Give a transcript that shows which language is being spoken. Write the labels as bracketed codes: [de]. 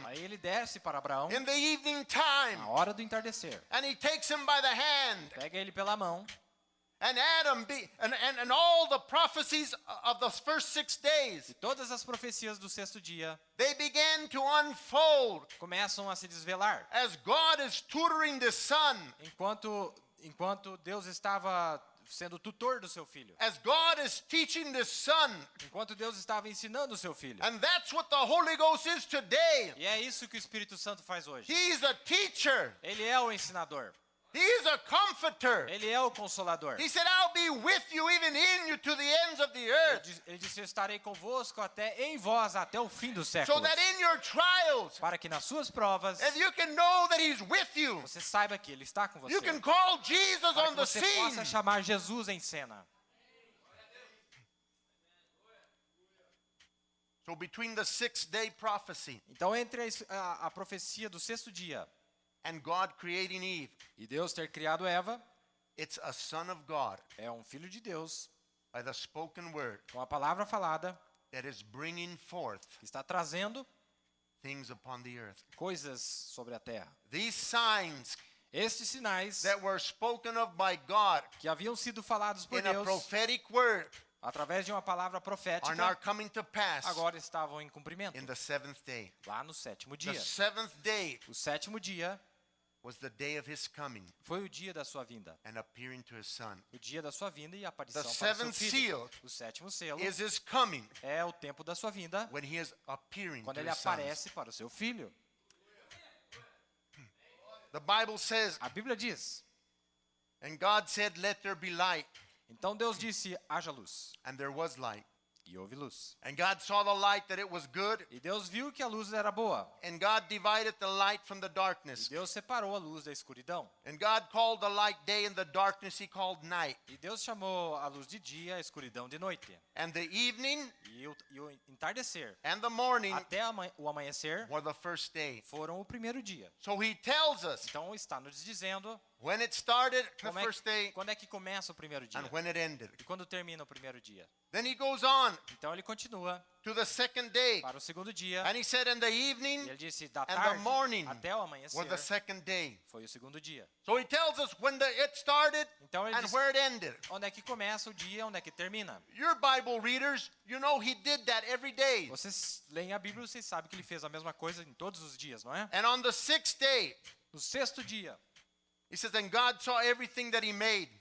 [pt] Aí ele desce para Abraão [en] in the evening time [pt] na hora do entardecer. [en] and he takes him by the hand. [pt] Pega ele pela mão [en] And Adam and all the prophecies of the first 6 days, [pt] e todas as profecias do sexto dia [en] they began to unfold [pt] começam a se desvelar. [en] as God is tutoring the son, [pt] Enquanto Deus estava sendo tutor do seu filho. [en] as God is teaching the son. [pt] Enquanto Deus estava ensinando o seu filho. [en] And that's what the Holy Ghost is today. [pt] E é isso que o Espírito Santo faz hoje. [en] He's a teacher. [pt] Ele é o ensinador. [en] He's a comforter. [pt] Ele é o consolador. [en] He said, I'll be with you, even in you, to the ends of the earth. [pt] Ele disse, eu estarei convosco em vós até o fim dos [en] So [pt] séculos. [en] that in your trials, [pt] Para que nas suas provas [en] and you can know that He's with you. [pt] você saiba que Ele está com você. [en] You can call Jesus [pt] Para [en] on [pt] que [en] the [pt] você [en] scene. [pt] possa chamar Jesus em cena. [en] So between the 6th day prophecy [pt] Então, entre a profecia do sexto dia [en] and God creating Eve, [pt] e Deus ter criado Eva, [en] it's a son of God [pt] é um filho de Deus, [en] by the spoken word [pt] com a palavra falada, [en] that is bringing forth [pt] que está trazendo [en] things upon the earth. [pt] coisas sobre a terra. [en] These signs [pt] Estes sinais [en] that were spoken of by God [pt] que haviam sido falados por [en] in a [pt] Deus [en] prophetic word [pt] através de uma palavra [en] are [pt] profética, [en] now coming to pass [pt] agora estavam em cumprimento, [en] in the 7th day. [pt] lá no sétimo [en] The [pt] dia. [en] 7th day [pt] O sétimo dia [en] was the day of His coming [pt] foi o dia da sua vinda. [en] and appearing to His son. [pt] O dia da sua vinda e a aparição [en] The [pt] para o seu [en] seventh [pt] filho. [en] seal [pt] O sétimo selo [en] Is His coming [pt] é o tempo da sua vinda, [en] when He is appearing [pt] quando [en] to [pt] ele [en] His son. [pt] aparece para o seu filho. [en] The Bible says, [pt] A Bíblia diz, [en] and God said, let there be light, [pt] então Deus disse, haja luz, [en] and there was light. [pt] e houve luz. [en] And God saw the light that it was good, [pt] E Deus viu que a luz era boa, [en] and God divided the light from the [pt] e [en] darkness. [pt] Deus separou a luz da escuridão. [en] And God called the light day, and the darkness He called night. [pt] E Deus chamou a luz de dia, a escuridão de noite. [en] And the evening [pt] E o entardecer [en] and the morning [pt] até o amanhecer [en] were the first day. [pt] foram o primeiro dia. [en] So He tells us [pt] Então está nos dizendo [en] when it started, the [pt] como [en] first day, [pt] quando é que começa o primeiro dia [en] and when it ended. [pt] e quando termina o primeiro dia. [en] Then He goes on [pt] Então ele continua [en] to the second day, [pt] para o segundo dia. [en] and He said, and the [pt] E [en] evening [pt] ele disse da [en] and the [pt] tarde [en] morning [pt] até o [en] were [pt] amanhecer [en] the second day. [pt] foi o segundo dia. [en] So He tells us when it started [pt] Então ele [en] and [pt] diz [en] where it ended. [pt] onde é que começa o dia, onde é que termina. [en] Your Bible readers, you know He did that every day. [pt] Vocês leem a Bíblia, vocês sabem que ele fez a mesma coisa em todos os dias, não é? [en] And on the 6th day, [pt] No sexto dia. [en] He says, and God saw everything that he made.